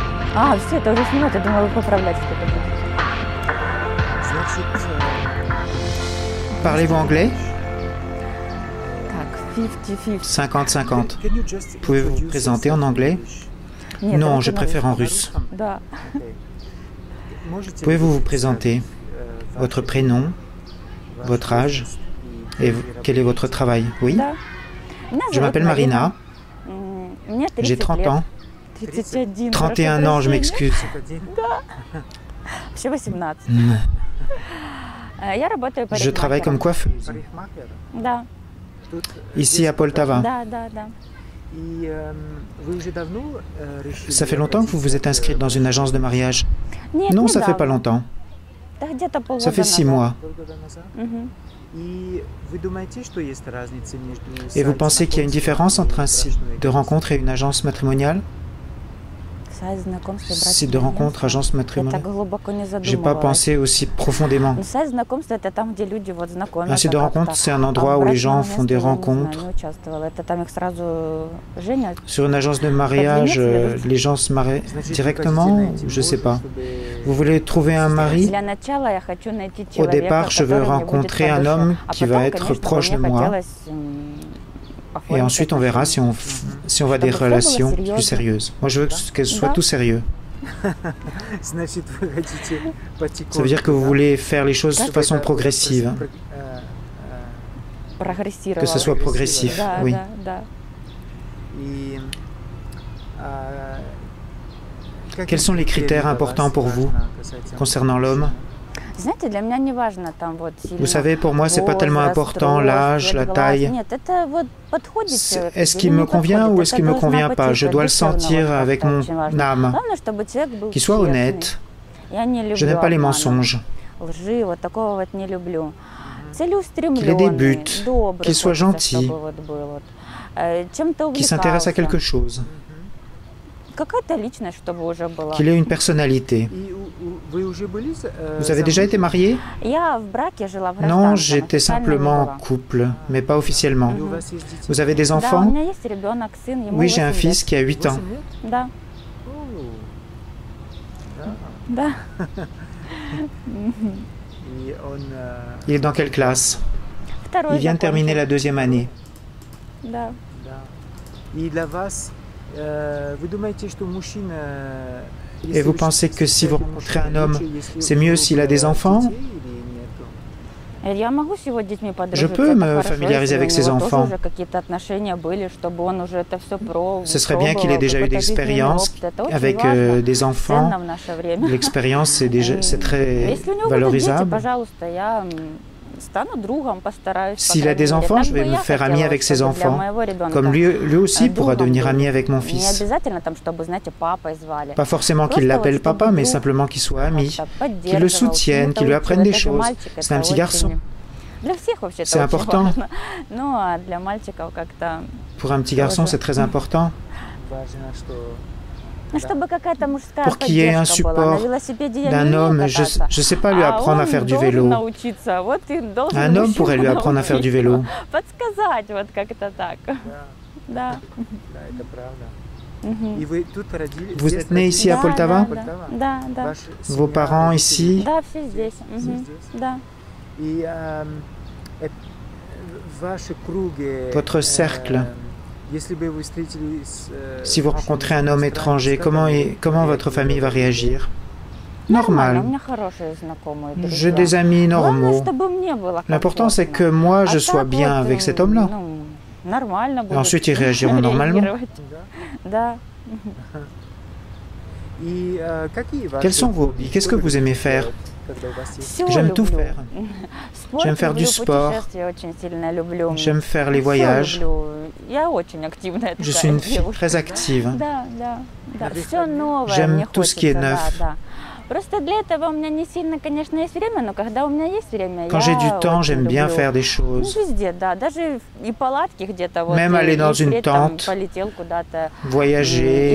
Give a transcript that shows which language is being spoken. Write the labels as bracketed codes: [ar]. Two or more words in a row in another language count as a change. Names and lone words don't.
[ru] А, все, это уже снимать, я думала, вы поправлять что-то будете. [fr] Parlez-vous anglais? [ru] Так, 50-50. 50-50. [fr] Pouvez-vous vous présenter en anglais? [ru] Нет, [fr] Non, [ru] давайте [fr] je [ru] на [fr] préfère en [ru] русском. [fr] russe. [ru] Да. [fr] Pouvez-vous vous présenter? Votre prénom, votre âge et quel est votre travail? Oui? [ru] Да. Меня [fr] Je [ru] зовут [fr] m'appelle Marina, [ru] Мне 30 [fr] j'ai 30 [ru] лет. [fr] ans. 31. 31 ans, je m'excuse. [ru] Вообще 18. Я работаю [fr] Je travaille comme coiffeuse, [ru] Да, [fr] ici à Poltava. [ru] да, да, да. [fr] Ça fait longtemps que vous vous êtes inscrite dans une agence de mariage? [ru] Нет, [fr] Non, ça fait pas [ru] недавно. [fr] longtemps. [ru] Да, где-то полгода [fr] Ça fait 6 [ru] назад. [fr] mois. Мгм. Et vous pensez qu'il y a une différence entre un site de rencontre et une agence matrimoniale? [ru] Сайт знакомства и [fr] Site de [ru] брачное [fr] rencontre, [ru] агентство. [fr] agence [ru] Я [fr] matrimoniale. [ru] так глубоко не [fr] J'ai pas [ru] задумывалась. [fr] pensé aussi profondément. [ru] Но сайт знакомства это там, где люди вот знакомятся. [fr] Un site de rencontre, [ru] как-то. [fr] c'est un [ru] А [fr] endroit [ru] в [fr] où les [ru] брачном [fr] gens font des [ru] агентстве я не знаю, [fr] rencontres. [ru] не участвовала. Это там их сразу женят. [fr] Sur une agence de mariage, les gens se marient directement? Je sais pas. Vous voulez trouver un mari? [ru] Для начала я хочу найти [fr] Au [ru] человека, [fr] départ, je veux [ru] который мне будет [fr] rencontrer [ru] по [fr] un [ru] душе. [fr] homme [ru] А [fr] qui [ru] потом, [fr] va être [ru] конечно, [fr] proche de [ru] мне [fr] moi. [ru] хотелось, [fr] Et [ru] оформить [fr] ensuite, on verra si on, si on va des [ru] Чтобы всё было [fr] relations [ru] серьезно. [fr] plus sérieuses. Moi, je veux qu'elle soit [ru] Да. [fr] tout sérieux. Ça veut dire que vous voulez faire les choses de façon progressive, [ru] прогрессировала. [fr] que ce soit progressif. [ru] Да, [fr] Oui. [ru] да, да. [fr] Quels sont les critères importants pour vous concernant l'homme? [ru] Знаете, для меня не важно там вот сильно [fr] Vous savez, pour moi, c'est pas tellement [ru] возраст, [fr] important [ru] рост, [fr] l'âge, [ru] цвет [fr] la [ru] глаз. [fr] taille. [ru] Нет, это вот подходит человек [fr] Est-ce [ru] или [fr] qu'il [ru] не [fr] me convient [ru] подходит. [fr] ou est-ce [ru] Это [fr] qu'il me [ru] должна [fr] convient [ru] быть [fr] pas? Je [ru] это [fr] dois le [ru] душевно [fr] sentir [ru] вот [fr] avec [ru] как-то [fr] mon [ru] очень важно. [fr] âme, [ru] Главное, чтобы человек был [fr] qu'il soit [ru] честный. [fr] honnête. [ru] Я не люблю [fr] Je n'aime pas les [ru] обмана, [fr] mensonges, [ru] лжи, вот такого вот не люблю. [fr] qu'il ait des [ru] Целеустремленный, [fr] buts, [ru] добрый, [fr] qu'il soit [ru] хочется, [fr] gentil, [ru] чтобы вот был вот. Чем-то [fr] qu'il s'intéresse à quelque [ru] увлекался. [fr] chose, [ru] Какая-то личность, чтобы уже была. [fr] qu'il ait une personnalité. Vous avez déjà été marié? [ru] Я в браке жила в [fr] Non, [ru] гражданском, [fr] j'étais [ru] официально не [fr] simplement en [ru] была. [fr] couple, mais pas officiellement. Vous avez des [ru] Да, у [fr] enfants? [ru] меня есть ребенок, сын, ему [fr] Oui, j'ai un 8 fils [ru] лет. [fr] qui a 8 ans. [ru] Да, да. [fr] Il est dans quelle classe? [ru] Второй [fr] Il vient de terminer la deuxième année. [ru] Да. [fr] Et vous pensez que si vous rencontrez un homme, c'est mieux s'il a des enfants? [ru] Я могу сегодня с детьми подружиться. [fr] Je peux [ru] это [fr] me [ru] хорошо, [fr] familiariser [ru] если [fr] avec [ru] у [fr] ses [ru] него тоже [fr] enfants. [ru] уже какие-то отношения были, чтобы он уже это все пробовал. [fr] Ce serait bien qu'il ait déjà eu d'expérience avec des enfants. [ru] Ценно в наше время. [fr] L'expérience, c'est très [ru] Если у него будут дети, [fr] valorisable. [ru] пожалуйста, я стану другом, постараюсь. по [fr] S'il a [ru] крайней [fr] des [ru] мере. [fr] enfants, [ru] Так [fr] je [ru] бы [fr] vais me [ru] я [fr] faire [ru] хотела, [fr] ami avec ses [ru] чтобы для [fr] enfants. [ru] моего ребенка [fr] Comme lui aussi pourra [ru] другом [fr] devenir [ru] был. [fr] ami avec mon [ru] Не [fr] fils. [ru] обязательно там, чтобы, знаете, папой звали. [fr] Pas forcément qu'il [ru] Просто [fr] l'appelle [ru] вот, [fr] papa, [ru] чтобы [fr] mais [ru] друг [fr] simplement qu'il soit ami, [ru] как-то [fr] qu'il le [ru] поддерживал, [fr] soutienne, qu'il lui [ru] чему-то [fr] apprenne des [ru] учил. Это [fr] choses. [ru] мальчик, [fr] C'est un [ru] это [fr] petit [ru] очень- [fr] garçon. [ru] Для всех вообще [fr] C'est [ru] это очень [fr] important. [ru] важно. Ну, а для мальчиков как-то... [fr] Pour un petit garçon, c'est très important. [ru] Ну, чтобы какая-то мужская [fr] Pour qu'il y ait un [ru] поддержка была. [fr] support [ru] На велосипеде я не [fr] d'un [ru] умею [fr] homme, [ru] кататься, [fr] je sais pas lui [ru] а [fr] apprendre à [ru] он [fr] faire du [ru] должен [fr] vélo. [ru] научиться. Вот и должен [fr] Un homme [ru] мужчина [fr] pourrait lui apprendre à faire du vélo. [ru] научиться. Подсказать вот как-то так. Да. Мгм. [fr] Vous êtes né ici à [ru] Да, [fr] Poltava? [ru] да, да, да. [fr] Vos parents ici? [ru] Да, все здесь. Мгм. Да. [fr] Votre cercle? Si vous rencontrez un homme étranger, comment votre famille va réagir? [ru] Нормально, у [fr] Normal. [ru] меня хорошие знакомые, [fr] J'ai [ru] друзья. [fr] des amis [ru] Главное, [fr] normaux. [ru] чтобы мне было [fr] L'important, c'est que [ru] комфортно. [fr] moi, [ru] А [fr] je sois [ru] так [fr] bien [ru] вот, [fr] avec cet homme-là. [ru] ну, нормально [fr] Et [ru] будут [fr] ensuite, ils réagiront normalement. [ru] реагировать. Да. [fr] Quels sont vos hobbies? Qu'est-ce que vous aimez faire? [ru] Всё [fr] J'aime tout [ru] люблю. [fr] faire. [ru] Спорт [fr] J'aime faire du [ru] люблю, [fr] sport. [ru] путешествия очень сильно люблю. [fr] J'aime faire les [ru] Всё [fr] voyages. [ru] люблю. Я очень активная [fr] Je [ru] такая [fr] suis une fille [ru] девушка. [fr] très active. [ru] Да, да, да. Все новое [fr] J'aime [ru] мне [fr] tout ce qui est [ru] хочется, [fr] neuf. [ru] да, да. Просто для этого у меня не сильно, конечно, есть время, но когда у меня есть время, [fr] Quand [ru] я [fr] j'ai du temps, [ru] очень [fr] j'aime bien [ru] люблю. [fr] faire des [ru] Ну, [fr] choses. [ru] везде, да, даже и палатки где-то вот. [fr] Même [ru] и- [fr] aller dans [ru] и [fr] une [ru] летом [fr] tente, [ru] полетел куда-то. И [fr] Voyager